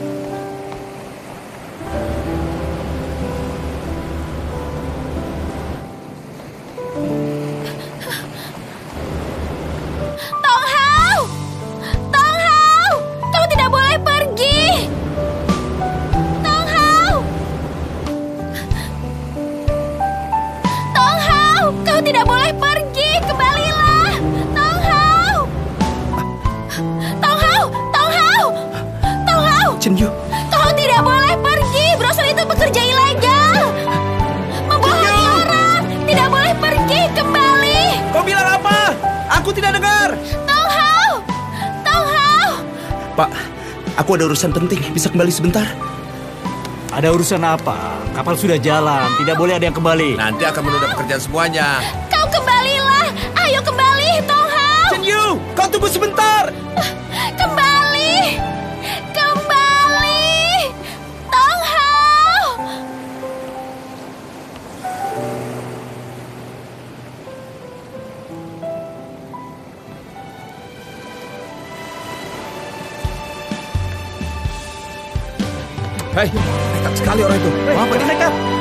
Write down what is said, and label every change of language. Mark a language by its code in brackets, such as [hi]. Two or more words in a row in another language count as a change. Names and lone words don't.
[id] Tong Hao! Tong Hao! Kau tidak boleh pergi! Tong Hao! Tong Hao! Kau tidak boleh pergi! Kembalilah! Tong Hao! Tong Hao! Tong Hao! Tong Hao! Chen Yu, Kau tidak boleh pergi! Brosur itu pekerja ilegal! Membohongi orang! Tidak boleh pergi! Kembali! kau bilang apa? Aku tidak dengar. Tong Hao! Tong Hao! Pak, aku ada urusan penting. Bisa kembali sebentar? Ada urusan apa? Kapal sudah jalan. Tidak boleh ada yang kembali. Nanti akan menunda pekerjaan semuanya. Kau kembalilah! Ayo kembali, Tong Hao! Chen Yu, kau tunggu sebentar. Kembali! Kembali! Tong Hao! Hei, nekat sekali orang itu. Mau apa dia nekat?